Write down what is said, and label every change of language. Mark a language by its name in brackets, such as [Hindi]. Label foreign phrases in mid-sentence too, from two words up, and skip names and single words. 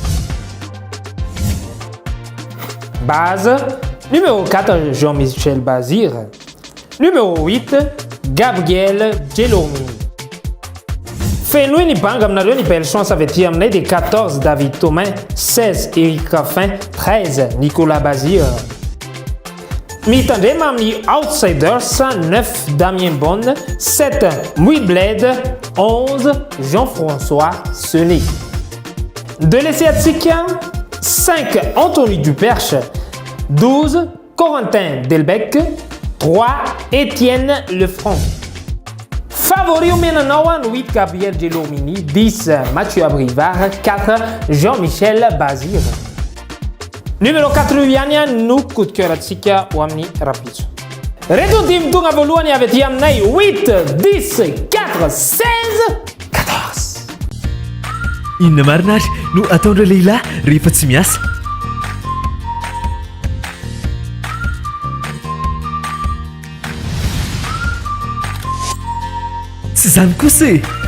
[French] base numéro [Malagasy] 4 Jean-Michel Bazir numéro 8 Gabriel Gelomini fenoy ny banga aminareo ny [French] belle chance [Malagasy] avy aty aminay de 14 David Thomain 16 Eric Raffin 13 Nicolas Bazir mitandrema amin'ny outsiders 9 Damien Bonne 7 Mouy Bled 11 Jean-François Sené [French] de laisser [Malagasy] atsika 5 Anthony Duperche 12 Corentin Delbecq 3 Étienne Lefranc favori omenanao no 8 Gabriel Gelomini 10 Mathieu Abrivard 4 Jean-Michel Bazir numéro 4 ihany no [French] coup de cœur [Malagasy] atsika ho amin'ny rapitso reto dimy tonga voalohany avy aty aminay 8 10 4 16 14 inona marina ary no ataondreo lehilahy rehefa tsy miasa tsy zany kosa e